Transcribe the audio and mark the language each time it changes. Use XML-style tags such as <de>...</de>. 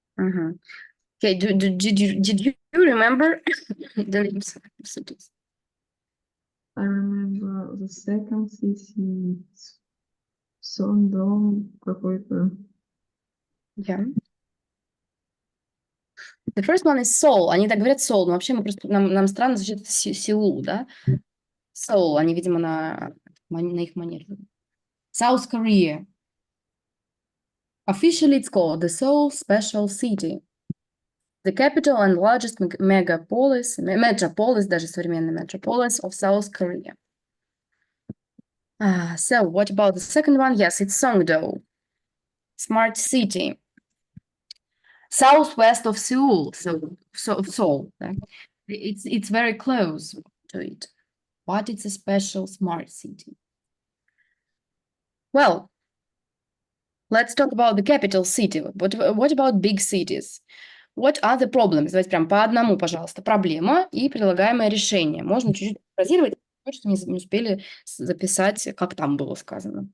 <en>Okay, did you remember the names of cities? I remember the second city, Sondong</en> <ru>какой-то.</ru> <en>Yeah. The first one is Seoul.</en> <ru>Они так говорят Seoul, но вообще нам странно звучит Сеул, да? Seoul, они, видимо, на их манере.</ru> <en>South Korea. Officially, it's called the Seoul Special City. The capital and largest metropolis,</en> <ru>даже современный</ru> <en>metropolis of South Korea. So what about the second one? Yes, it's Songdo. Smart city. Southwest of Seoul, of Seoul. Right? It's very close to it, but it's a special smart city. Well, let's talk about the capital city. What about big cities? What are the problems?</en> <ru>Давайте прям по одному, пожалуйста. Проблема и предлагаемое решение. Можно чуть-чуть фразировать, что не успели записать, как там было сказано.</ru>